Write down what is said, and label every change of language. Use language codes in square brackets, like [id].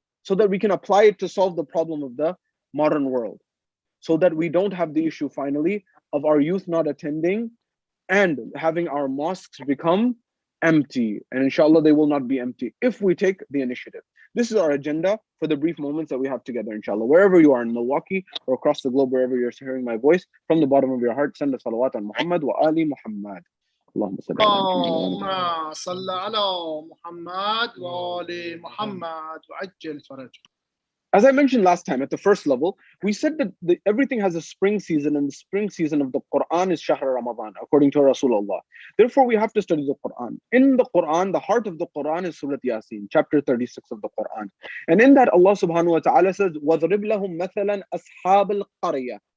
[en] so that we can apply it to solve the problem of the modern world, so that we don't have the issue finally of our youth not attending and having our mosques become empty. And inshallah, they will not be empty if we take the initiative. This is our agenda for the brief moments that we have together, inshallah. Wherever you are in Milwaukee or across the globe, wherever you're hearing my voice, from the bottom of your heart, send a salawat on Muhammad wa ali Muhammad. [ar] Allahumma salli ala Muhammad. اللهم صل على محمد وآل محمد وعجل فرجه. [en] As I mentioned last time at the first level, we said that everything has a spring season, and the spring season of the Quran is Shahr Ramadan, according to Rasulullah. Therefore, we have to study the Quran. In the Quran, the heart of the Quran is Surah Yasin, chapter 36 of the Quran. And in that, Allah subhanahu wa ta'ala says, [ar] وَضْرِبْ لَهُمْ مَثَلًا أَصْحَابَ الْقَرْيَةِ.